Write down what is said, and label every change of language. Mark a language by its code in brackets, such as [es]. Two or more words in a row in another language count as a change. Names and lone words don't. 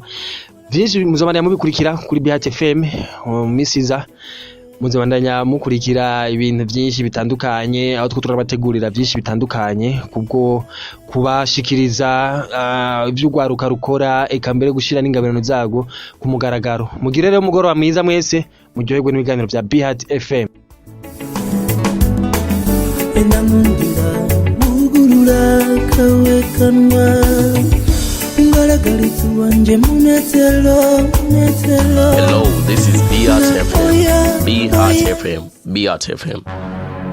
[rn] Byinshi muzobandanya mubikurikira kuri BHT FM misiza, muzobandanya mukurikira ibintu byinshi bitandukanye aho turabategurira byinshi bitandukanye kubwo kubashikiriza iby'ugwaruka rukora eka mbere gushira n'ingabirano zago ku mugaragaro. Mugire rero umugoroba mwiza mwese, muryoherwe n'ibiganiro bya BHT FM. Enamundira mugurura kawe kanwa ngaragariza wanje munezero. [en] Hello, this is BHT FM. BHT FM. BHT FM.